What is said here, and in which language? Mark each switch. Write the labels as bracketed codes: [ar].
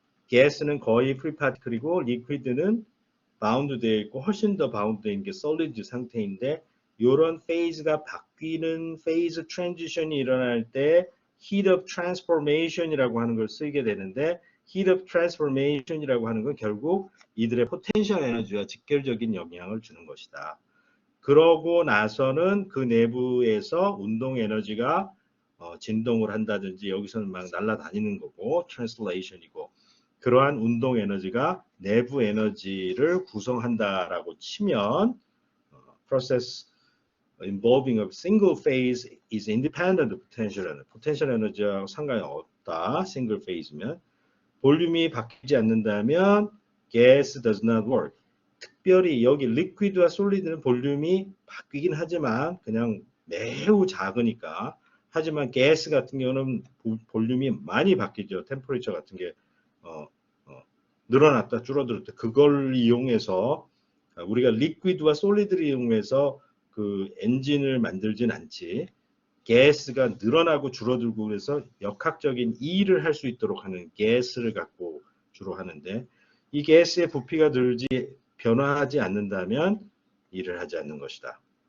[ko] 가스는 거의 프리 파티클이고 리퀴드는 바운드 되어 있고 훨씬 더 바운드 되어 있는 게 솔리드 상태인데 이런 페이즈가 바뀌는 페이즈 트랜지션이 일어날 때 heat of transformation이라고 하는 걸 쓰게 되는데 heat of transformation이라고 하는 건 결국 이들의 포텐셜 에너지와 직결적인 영향을 주는 것이다. 그러고 나서는 그 내부에서 운동 에너지가 진동을 한다든지 여기서는 막 날아다니는 거고 트랜슬레이션이고 그러한 운동 에너지가 내부 에너지를 구성한다라고 치면 [en] process involving a single phase is independent of potential energy. [ko] potential 에너지와 상관이 없다. single phase면 볼륨이 바뀌지 않는다면 [en] gas does not work. [ko] 특별히 여기 리퀴드와 솔리드는 볼륨이 바뀌긴 하지만 그냥 매우 작으니까 하지만 가스 같은 경우는 볼륨이 많이 바뀌죠. 템퍼레처 같은 게 늘어났다 줄어들었다 그걸 이용해서 우리가 리퀴드와 솔리드를 이용해서 그 엔진을 만들진 않지 가스가 늘어나고 줄어들고 그래서 역학적인 일을 할 수 있도록 하는 가스를 갖고 주로 하는데 이 가스의 부피가 늘지 변화하지 않는다면 일을 하지 않는 것이다.